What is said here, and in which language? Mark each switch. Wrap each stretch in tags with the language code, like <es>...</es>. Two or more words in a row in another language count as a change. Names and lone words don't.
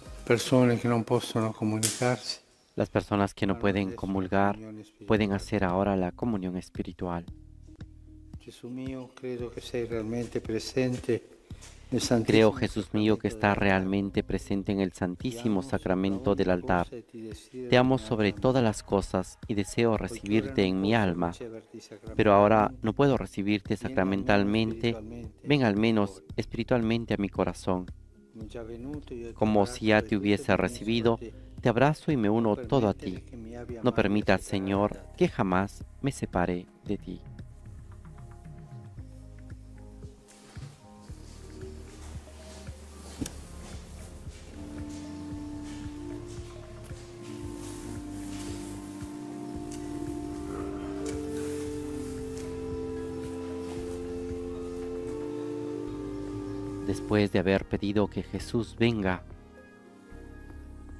<it>persone che non possono comunicarsi.</it> <es>Las personas que no pueden comulgar pueden hacer ahora la comunión espiritual.</es> <it>Gesù mio, credo che sei realmente presente nel</it> <es>Creo,</es> <it>Santissimo</it> <es>Jesús mío, que</es> <it>Sacramento</it> <es>estás</es> <it>dell'altare.</it> <es>realmente presente en el Santísimo Sacramento del altar.</es> <it>Cosa e ti desidero</it> <es>Te amo</es> <it>nella</it> <es>sobre</es> <it>mia</it> <es>todas</es> <it>vita.</it> <es>las cosas y deseo</es> <it>Poiché ora</it> <es>recibirte</es> <it>non</it> <es>en mi</es> <it>posso</it> <es>alma,</es> <it>riceverti</it> <es>pero ahora</es> <it>sacramentalmente,</it> <es>no puedo recibirte</es> <it>vieni almeno</it> <es>sacramentalmente.</es> <it>spiritualmente</it> <es>Ven al</es> <it>al mio</it> <es>menos</es> <it>cuore.</it> <es>espiritualmente a mi corazón.</es> <it>Come già venuto, io ti</it> <es>Como si</es> <it>abbraccio</it> <es>ya</es> <it>e</it> <es>te</es> <it>tutto</it> <es>hubiese</es> <it>mi unisco a</it> <es>recibido,</es> <it>te.</it> <es>te abrazo y me</es> <it>Non</it> <es>uno todo a permettere ti.</es> <it>che mi abbia</it> <es>No</es> <it>mai a</it> <es>permitas,</es> <it>separare</it> <es>Señor,</es> <it>da te.</it> <es>que jamás me separe de ti. Después de haber pedido que Jesús venga a</es>